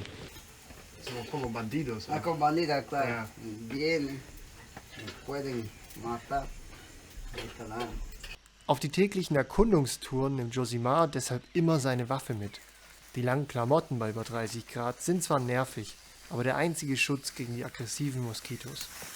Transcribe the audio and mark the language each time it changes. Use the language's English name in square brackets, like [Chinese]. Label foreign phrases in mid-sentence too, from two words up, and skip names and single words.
[Spanish] Como bandidos. Como bandidos, claro. Vienen, pueden matar. [German] Auf die täglichen Erkundungstouren nimmt Josimar deshalb immer seine Waffe mit. Die langen Klamotten bei über 30 Grad sind zwar nervig, aber der einzige Schutz gegen die aggressiven Moskitos.